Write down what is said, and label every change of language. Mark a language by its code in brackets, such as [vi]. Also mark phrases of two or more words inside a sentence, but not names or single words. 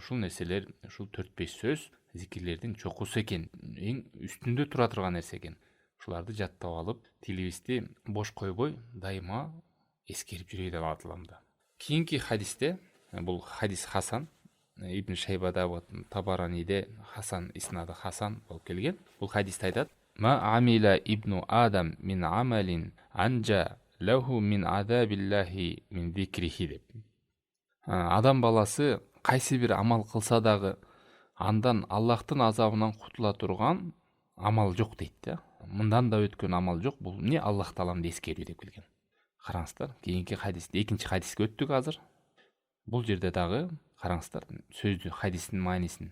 [ky] Ушул нерселер, ушул 4-5 сөз зикирлердин чокусу экен, эң үстүндө тура турган нерсе экен. Ушуларды жаттап алып, тилибизди бош койбой, дайыма эскерип жүрөй деп атылам да. Кийинки хадисте, бул хадис Хасан, Ибн Шайбада, Табараниде Хасан, иснады Хасан болуп келген. Бул хадисте айтат: [ar] ما عمل ابن آدم من عمل أنجى له من عذاب الله من ذكره [ky] деп. Адам баласы кайсы бир амал кылса дагы андан Аллахтын азабынан кутула турган амал жок дейт да. Мындан да өткөн амал жок. Бул эмне? Аллах тааламды эскерүү деп келген. Караңыздар, кийинки хадисте, экинчи хадиске өттүк азыр. Бул жерде дагы караңыздар сөздү, хадистин маанисин.